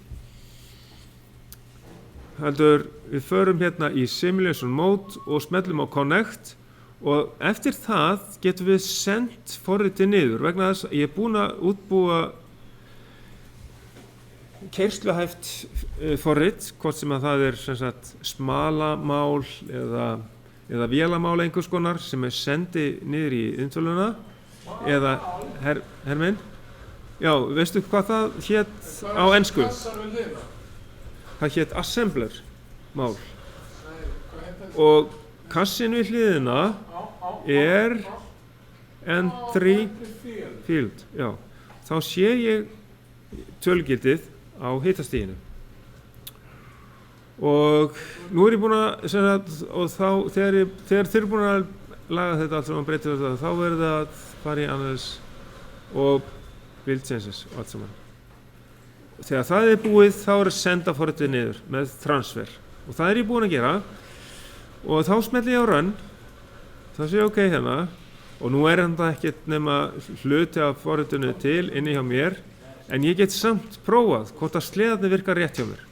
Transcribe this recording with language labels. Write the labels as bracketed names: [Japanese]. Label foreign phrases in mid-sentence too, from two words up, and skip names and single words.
[Icelandic] Heldur við förum hérna í [English] simulation mode [Icelandic] og smellum á connect og eftir það getum við sendt forritið niður vegna þess að ég er búinn að útbúa keyrsluhæft forrit, hvort sem að það er sem sagt smalamál eða vélamál einhvers konar sem er sendi niður í inntöluna eða herminn. Já, veistu hvað það hét á ensku? Það hét assembler mál. Og kassin við hliðina er [English] entry field. [Icelandic] Já, þá sé ég tölugildið á hitastiginu. Og nú er ég búinn að, og þá, þegar þið eru búin að laga þetta allt saman, breyta þetta, þá verður það að fara í analyze og [English] build changes [Icelandic] og allt saman. Þegar það er búið, þá er að senda forritið niður með transfer. Og það er ég búinn að gera. Og þá smelli ég á run, þá sé ég ok hérna, og nú er þetta ekkert nema hluti af forritinu til inni hjá mér, En ég get samt prófað hvort að sleðarnir virkar rétt hjá mér.